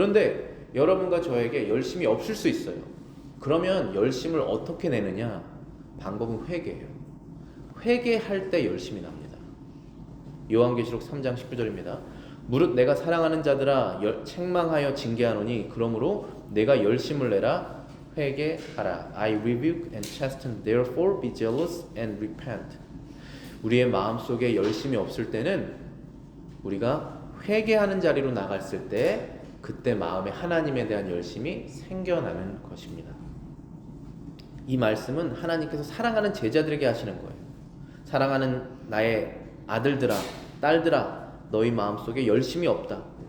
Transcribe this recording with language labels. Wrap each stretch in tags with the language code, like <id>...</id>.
<ko>그런데 여러분과 저에게 열심이 없을 수 있어요. 그러면 열심을 어떻게 내느냐? 방법은 회개예요. 회개할 때 열심이 납니다. 요한계시록 3장 19절입니다. 무릇 내가 사랑하는 자들아 책망하여 징계하노니 그러므로 내가 열심을 내라.</ko> <en>회개하라. I rebuke and chasten. Therefore be jealous and repent.</en> <ko>우리의 마음속에 열심이 없을 때는 우리가 회개하는 자리로 나갔을 때 그때 마음에 하나님에 대한 열심이 생겨나는 것입니다. 이 말씀은 하나님께서 사랑하는 제자들에게 하시는 거예요. 사랑하는 나의 아들들아, 딸들아, 너희 마음속에 열심이 없다.</ko>